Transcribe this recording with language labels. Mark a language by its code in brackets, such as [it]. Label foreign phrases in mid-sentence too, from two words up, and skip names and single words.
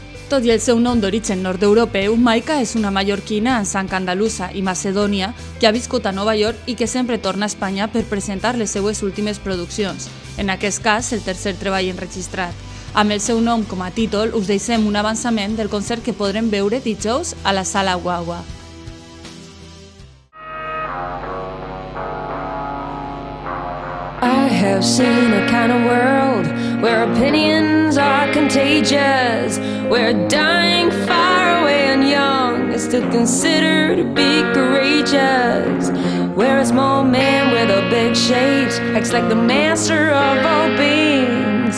[ca] Tot i el seu nom d'origen nord-europeu, Maika és una mallorquina amb sang andalusa i macedònia que ha viscut a Nova York i que sempre torna a Espanya per presentar les seues últimes produccions, en aquest cas el tercer treball enregistrat. Amb el seu nom com a títol us deixem un avançament del concert que podrem veure dijous a la Sala Guagua. [en] I have seen a kind of world where opinions are contagious, where dying far away and young is still considered to be courageous, where a small man with a big shades acts like the master of all beings.